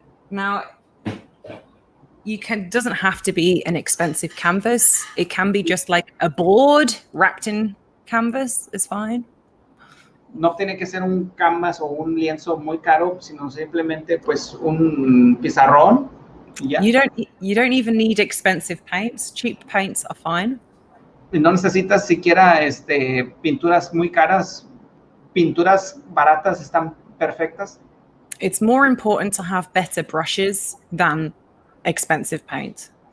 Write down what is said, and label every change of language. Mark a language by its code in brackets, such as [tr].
[en] Now, doesn't have to be an expensive canvas. It can be just like a board wrapped in canvas is fine. [es] No tiene que ser un canvas o un lienzo muy caro, sino simplemente, pues, un pizarrón. [en] Yeah. You don't even need expensive paints. Cheap paints are fine. [es] Y no necesitas siquiera pinturas muy caras. Pinturas baratas están perfectas. [en] It's more important to have better brushes than expensive paint.